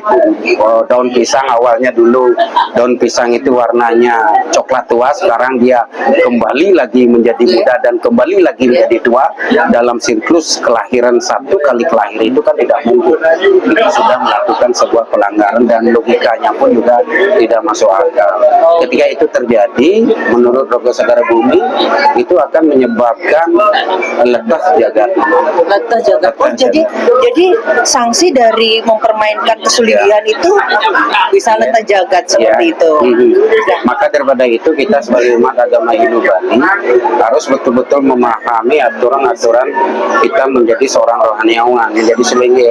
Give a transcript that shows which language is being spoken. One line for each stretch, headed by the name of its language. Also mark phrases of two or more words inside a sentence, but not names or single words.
Indonesian: Daun pisang awalnya dulu daun pisang itu warnanya coklat tua, sekarang dia kembali lagi menjadi muda dan kembali lagi menjadi tua. Dalam siklus kelahiran satu kali kelahir itu kan tidak mungkin. Itu sudah melakukan sebuah pelanggaran dan logikanya pun juga tidak masuk akal. Ketika itu terjadi, menurut Rogo Segara Bumi itu akan menyebabkan letas jagat. Letas jagat. Oh, jadi sanksi dari mempermainkan kesulian itu bisa letas jagat seperti itu. Nah, Maka daripada itu kita sebagai umat agama Hindu Bali harus betul-betul memahami aturan-aturan kita menjadi seorang rohaniawan, menjadi selingi.